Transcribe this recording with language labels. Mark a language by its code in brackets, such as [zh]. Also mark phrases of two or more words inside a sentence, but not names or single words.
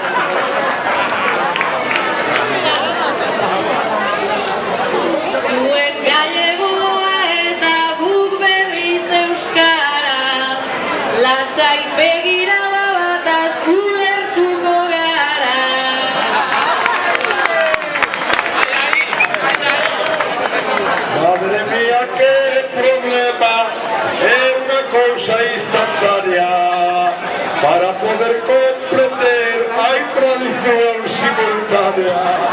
[eu] Zuen gallegoa eta guk berriz euskara, lasai begira babataz ulertuko gara. [es] Madre mía, qué problema, es una cosa instantánea. Para poder comprender hay traducción simultánea.